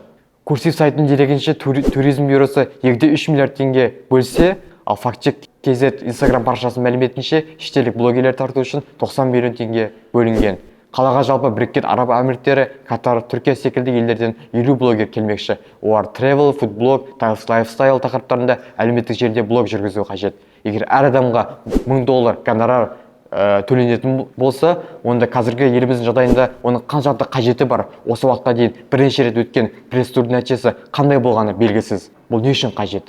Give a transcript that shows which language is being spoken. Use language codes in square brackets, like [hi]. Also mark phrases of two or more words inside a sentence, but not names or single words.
[kk] Курсив сайтының дерегенше туризм бюросы 2,3 миллиард теңге бөлсе, ал фактчек KZ Instagram парақшасының мәліметінше шетелдік блогерлер тарту үшін 90 миллион теңге бөлінген. Қалаға жалпы Біріккен Араб Әмірліктері, Катар, Түркия секілді елдерден 50 блогер келмекші. Олар [en] travel, food blog, lifestyle [kk] тақырыптарында әлеуметтік желіде блог жүргізу қажет. Егер әр адамға $1000 гонорар төленетін болса, онда қазіргі еліміздің жағдайында оның қаншалықты қажеті бар? Осы уақытқа дейін бірнеше рет өткен пресс-турдың нәтижесі қандай болғаны белгісіз. Бұл не үшін қажет?